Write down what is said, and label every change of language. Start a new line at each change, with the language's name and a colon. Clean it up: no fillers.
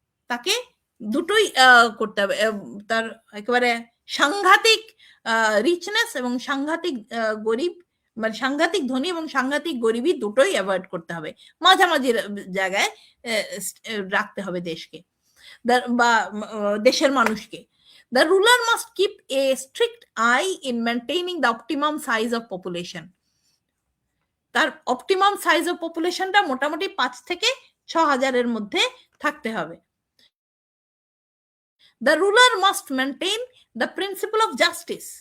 Bangla: তাকে দুটোই করতে হবে, তার একেবারে সাংঘাতিক রিচনেস এবং সাংঘাতিক গরিব, মানে সাংঘাতিক ধনী এবং সাংঘাতিক গরিবী দুটোই অ্যাভয়েড করতে হবে, মাঝামাঝি জায়গায় রাখতে হবে দেশকে বা দেশের মানুষকে।
English: The ruler must keep a strict eye in maintaining the optimum size of population.
Bangla: তার অপটিমাম সাইজ অফ পপুলেশনটা মোটামুটি 5 থেকে 6,000-এর মধ্যে থাকতে হবে।
English: The ruler must maintain the principle of justice.